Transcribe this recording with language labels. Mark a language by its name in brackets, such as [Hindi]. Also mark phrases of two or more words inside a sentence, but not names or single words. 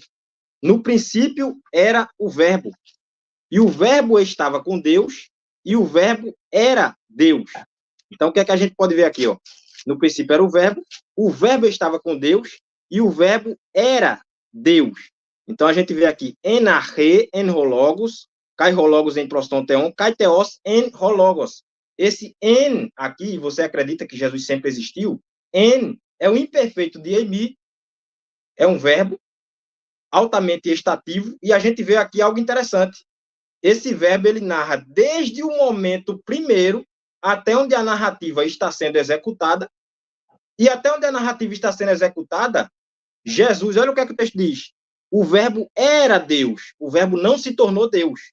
[Portuguese] No princípio era o Verbo, e o Verbo estava com Deus, e o Verbo era Deus. Então, o que é que a gente pode ver aqui? No princípio era o Verbo estava com Deus, e o Verbo era Deus. Então, a gente vê aqui, [Greek] ἐν ἀρχῇ, ἦν ὁ λόγος, καὶ ὁ λόγος ἦν πρὸς τὸν θεόν, καὶ θεὸς ἦν ὁ λόγος. [Portuguese] Esse en aqui, você acredita que Jesus sempre existiu? En é o imperfeito de emi, é um verbo altamente estativo, e a gente vê aqui algo interessante. Esse verbo, ele narra desde o momento primeiro até onde a narrativa está sendo executada, e até onde a narrativa está sendo executada, Jesus, olha o que é que o texto diz, o verbo era Deus, o verbo não se tornou Deus.